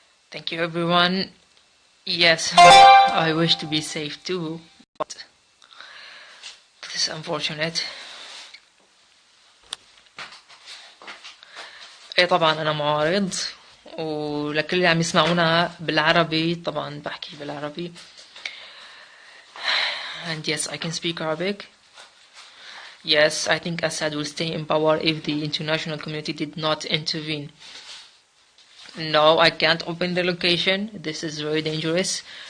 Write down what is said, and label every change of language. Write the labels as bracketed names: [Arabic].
[English] Thank you everyone. Yes, I wish to be safe too, but this is unfortunate. [Arabic] ايه طبعا انا معارض، ولكل اللي عم يسمعونا بالعربي طبعا بحكي بالعربي. [English] And yes, I can speak Arabic. Yes, I think Assad will stay in power if the international community did not intervene. No, I can't open the location. This is very dangerous.